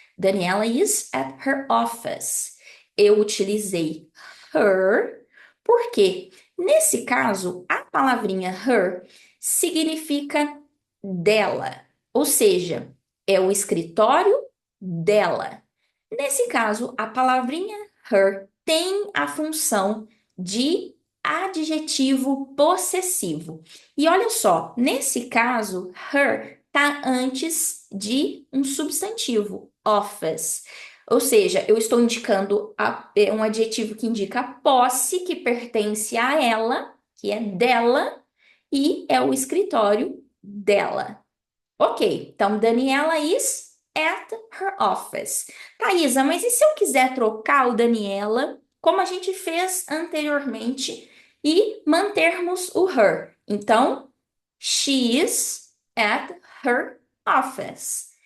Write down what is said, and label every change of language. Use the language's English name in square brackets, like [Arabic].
[English] Daniela is at her office. [Portuguese] Eu utilizei her, porque nesse caso, a palavrinha her significa dela, ou seja, é o escritório dela. Nesse caso, a palavrinha her tem a função de adjetivo possessivo. E olha só, nesse caso, her está antes de um substantivo, office. Ou seja, eu estou indicando um adjetivo que indica a posse, que pertence a ela, que é dela, e é o escritório dela. Ok, então [English] Daniela is at her office. [Portuguese] Thaisa, mas e se eu quiser trocar o Daniela, como a gente fez anteriormente, e mantermos o her? Então, [English] she is at her office.